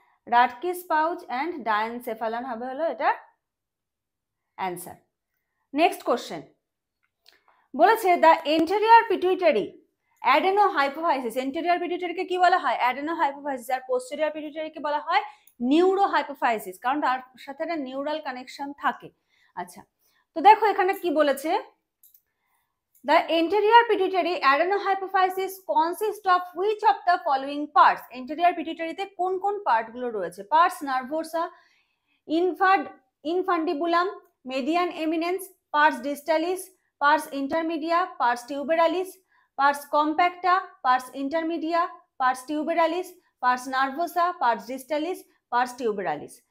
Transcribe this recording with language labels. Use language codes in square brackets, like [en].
[bn] রাটকিস pouch and ডায়ানসেফালন হবে হলো এটা অ্যান্সার। নেক্সট কোশ্চেন বলেছে the anterior pituitary adeno hypophysis. Anterior পিটুইটারিকে কি বলা হয়? Adeno hypophysis. আর পোস্টেরিয়র পিটুইটারিকে বলা হয় নিউরো হাইপোফাইসিস, কারণ তার সাথে একটা নিউরাল কানেকশন থাকে। আচ্ছা, তো দেখো এখানে কি বলেছে, [en] the anterior pituitary adenohypophysis consists of which of the following parts? [bn] anterior pituitary তে কোন কোন পার্ট গুলো রয়েছে? [la] pars nervosa, infundibulum, median eminence, pars distalis, pars intermedia, pars tuberalis, pars compacta, pars intermedia, pars tuberalis, pars nervosa, pars distalis, pars tuberalis।